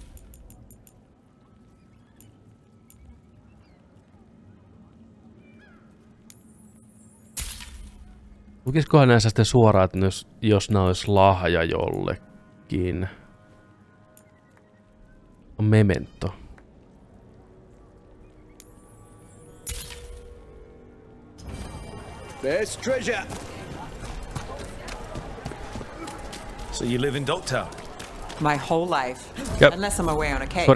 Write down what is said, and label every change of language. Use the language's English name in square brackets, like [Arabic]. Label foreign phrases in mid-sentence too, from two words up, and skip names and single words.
[Finnish] Lukiskohan näissä sitten suoraan, että jos nää olisi lahja jollekin? On memento. [English] There's treasure! So you live in Dogtown? My whole life. Yep. Unless I'm away on a case.